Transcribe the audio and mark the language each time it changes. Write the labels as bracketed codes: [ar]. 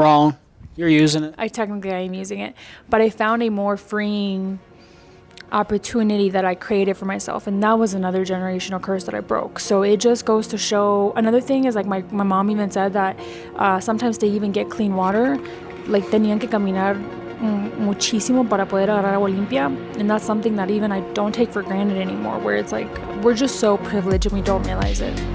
[en] Wrong. You're using it. I am using it. But I found a more freeing opportunity that I created for myself. And that was another generational curse that I broke. So it just goes to show... Another thing is, like, my mom even said that sometimes they even get clean water. Like, [es] tenían que caminar muchísimo para poder agarrar agua limpia. [en] And that's something that even I don't take for granted anymore. Where it's like, we're just so privileged and we don't realize it.